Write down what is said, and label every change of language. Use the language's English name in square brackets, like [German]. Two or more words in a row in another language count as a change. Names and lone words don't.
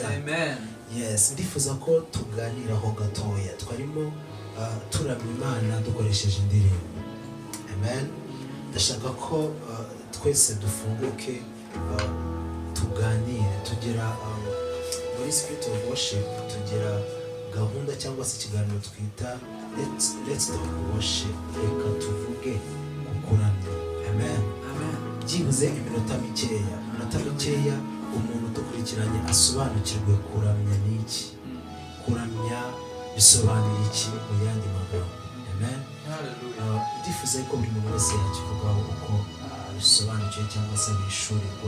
[Kinyarwanda] Amen. Yes, ndifuza ko tuganiraho gatoya. Twarimo turamya Imana dukoresheje indirimbo. Amen. Ndashaka ko twese dufunguke tuganire, tugira muri [English] spirit of worship, [Kinyarwanda] tugira gahunda cyangwa se ikiganiro twita [English] let's talk worship. [Kinyarwanda] Reka tuvuge kukuramya. Amen. Byibuze iminota mikeya umuntu udukurikiranye asobanukirwe kuramya n'iki, kuramya bisobanuye iki mu yandi magambo. Amen. Ndifuza ko buri muntu wese yakivugaho uko bisobanukiwe cyangwa se bishurirwa.